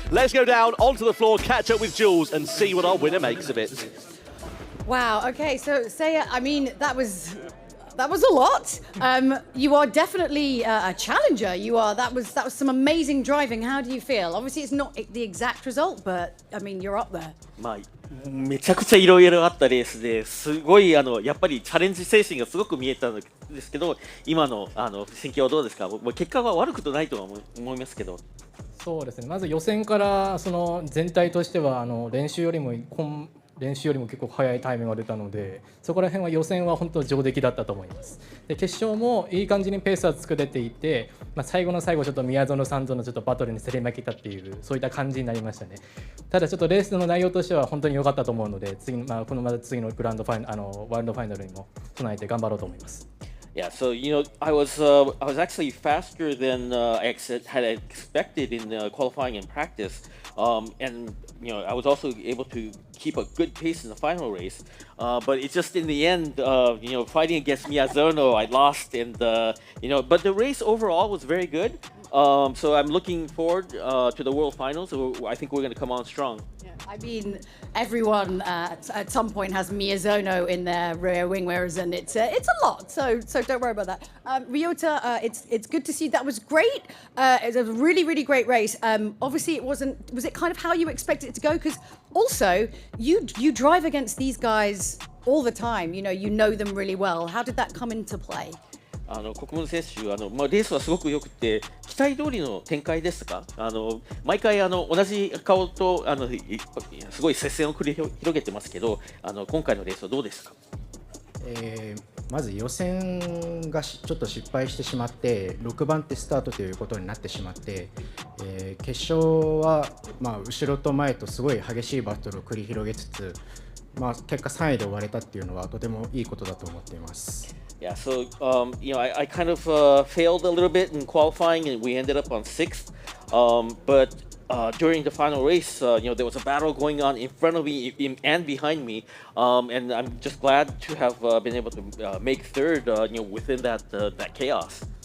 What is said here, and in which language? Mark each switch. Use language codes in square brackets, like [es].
[en] Let's go down onto the floor, catch up with Jules and see what our winner makes of it. Wow, okay, so Seiya, I mean, that was a lot. You are definitely a challenger. that was some amazing driving. How do you feel? Obviously, it's not the exact result, but I mean, you're up there. [ja] めちゃくちゃいろいろあったレースですごいやっぱりチャレンジ精神がすごく見えたんですけど、今の心境はどうですか？結果は悪くないとは思いますけど。そうですね。まず予選からその全体としては練習よりも結構速いタイムが出たので、そこら辺は予選は本当上出来だったと思います。で決勝もいい感じにペースは作れていて、最後の最後ちょっと宮園さんとのちょっとバトルに競り負けたっていうそういった感じになりましたね。ただちょっとレースの内容としては本当に良かったと思うので、次の次のグランドファイナルワールドファイナルにも備えて頑張ろうと思います。 [en] Yeah, so I was actually faster than I had expected in qualifying and practice, and I was also able to keep a good pace in the final race. But it's just in the end, fighting against Miyazono, I lost, and but the race overall was very good. So I'm looking forward to the World Finals. So I think we're going to come on strong. I mean, everyone at some point has Miyazono in their rear wing, whereas it's a lot. So don't worry about that. Ryota, it's good to see. That was great. It was a really great race. Obviously, was it kind of how you expected it to go? Because also you drive against these guys all the time. You know them really well. How did that come into play? [ja] 国分選手レースはすごく良くて期待通りの展開ですか？毎回同じ顔とすごい接戦を繰り広げてますけど今回のレースはどうですか？まず予選がちょっと失敗してしまって6番手スタートということになってしまって、決勝は後ろと前とすごい激しいバトルを繰り広げつつまあ、結果3位で終われたっていうのはとてもいいことだと思っています。 [en] Yeah, so I kind of failed a little bit in qualifying, and we ended up on 6th. But during the final race, there was a battle going on in front of me and behind me, and I'm just glad to have been able to make 3rd, within that chaos.